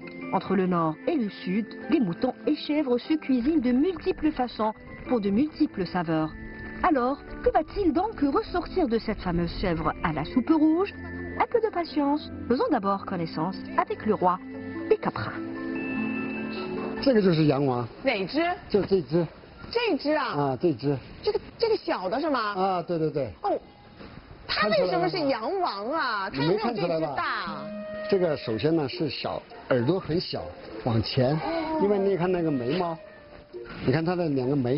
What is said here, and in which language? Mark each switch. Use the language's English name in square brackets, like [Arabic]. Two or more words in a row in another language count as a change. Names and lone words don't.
[French] Entre le nord et le sud, les moutons et chèvres se cuisinent de multiples façons pour de multiples saveurs. Alors, que va-t-il donc ressortir de cette fameuse chèvre à la soupe rouge? Un peu de patience, faisons d'abord connaissance avec le roi des caprins. [Chinese] 这个就是羊王。哪只？就这只。这只啊？啊，这只。这个小的是吗？啊，对对对。哦，它它为什么是羊王啊？它你没看出来吧？大。这个首先呢是小，耳朵很小，往前，因为你看那个眉毛，你看它的两个眉，